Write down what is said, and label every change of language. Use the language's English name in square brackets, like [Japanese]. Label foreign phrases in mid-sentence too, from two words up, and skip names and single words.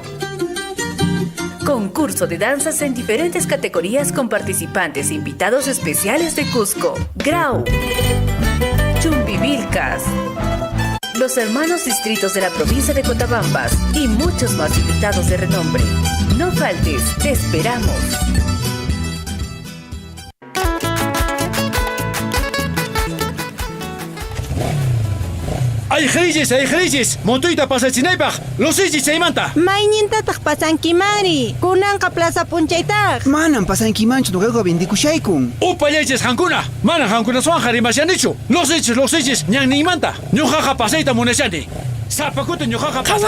[Spanish] Concurso de danzas en diferentes categorías con participantes e invitados especiales de Cusco, Grau, Chumbivilcas, los hermanos distritos de la provincia de Cotabambas y muchos más invitados de renombre. No faltes, te esperamos. ¡Ay, Reyes! [Quechua] ¡Montuita pasachinaypaq! ¡Losiychis chaymanta! Maynintataq pasankimari! Kunanqa plaza punchaytaq! Manan pasankimanchu nuqaqa vendikushayku! ¡Upallaychis hankuna! Manan hankunaswanqa rimashanichu! ¡Losiychis! ¡Ñanniymanta! ¡Ñuqaqa pasayta munashani! ¡Sapakuta ñuqaqa pasapuni!